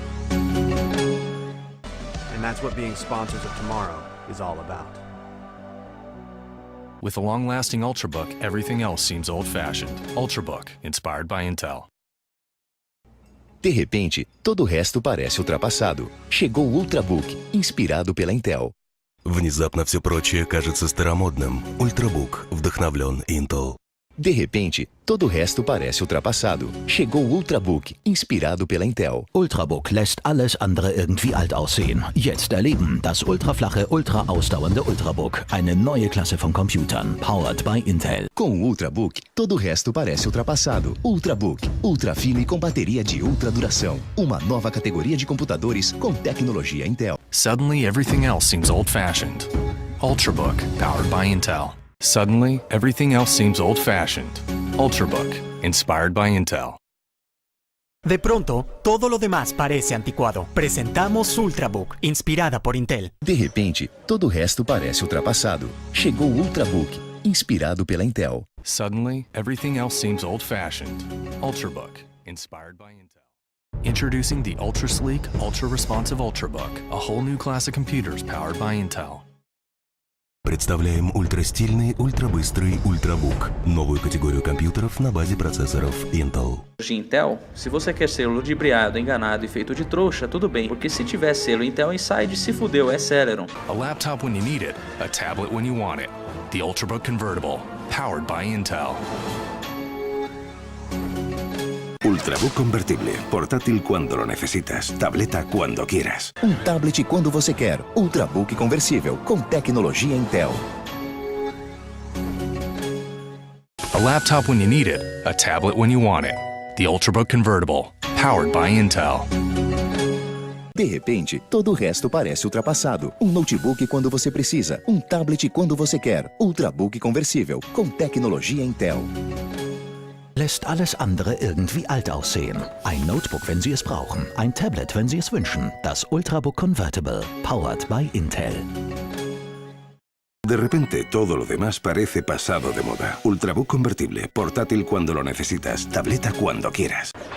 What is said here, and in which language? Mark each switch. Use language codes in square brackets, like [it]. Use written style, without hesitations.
[en] And that's what being sponsors of tomorrow is all about. With a long-lasting Ultrabook, everything else seems old-fashioned. Ultrabook, inspired by Intel. [pt] De repente, todo o resto parece ultrapassado. Chegou o Ultrabook, inspirado pela Intel. [ru] Внезапно все прочее кажется старомодным. Ультрабук вдохновлен Intel. [pt] De repente, todo o resto parece ultrapassado. Chegou o Ultrabook, inspirado pela Intel. [de] Ultrabook lässt alles andere irgendwie alt aussehen. Jetzt erleben das ultraflache, ultra-ausdauernde Ultrabook. Eine neue Klasse von Computern, [en] powered by Intel. [pt] Com o Ultrabook, todo o resto parece ultrapassado. Ultrabook, ultra fino e com bateria de ultra duração. Uma nova categoria de computadores com tecnologia Intel. [en] Suddenly, everything else seems old-fashioned. Ultrabook, powered by Intel. Suddenly, everything else seems old-fashioned. Ultrabook, inspired by Intel. [es] De pronto, todo lo demás parece anticuado. Presentamos Ultrabook, inspirada por Intel. [pt] De repente, todo o resto parece ultrapassado. Chegou o Ultrabook, inspirado pela Intel. [en] Suddenly, everything else seems old-fashioned. Ultrabook, inspired by Intel. Introducing the ultra-sleek, ultra-responsive Ultrabook, a whole new class of computers powered by Intel. [ru] Представляем ультрастильный, ультрабыстрый Ультрабук. Новую категорию компьютеров на базе процессоров Intel. [pt] De Intel, se você quer ser ludibriado, enganado e feito de trouxa, tudo bem, porque se tiver selo Intel Inside, se fudeu, é Celeron. [en] A laptop when you need it, a tablet when you want it. The Ultrabook Convertible, powered by Intel. [es] Ultrabook convertible, portátil cuando lo necesitas, tableta cuando quieras. [pt] Tablet quando você quer. Ultrabook conversível, com tecnologia Intel. [en] A laptop when you need it, a tablet when you want it. The Ultrabook Convertible, powered by Intel. [pt] De repente, todo o resto parece ultrapassado. Notebook quando você precisa. Tablet quando você quer. Ultrabook conversível, com tecnologia Intel. [de] Lässt alles andere irgendwie alt aussehen. Ein Notebook, wenn Sie es brauchen. Ein Tablet, wenn Sie es wünschen. Das Ultrabook Convertible, [en] powered by Intel. [es] De repente, todo lo demás parece pasado de moda. Ultrabook convertible, portátil cuando lo necesitas, tableta cuando quieras.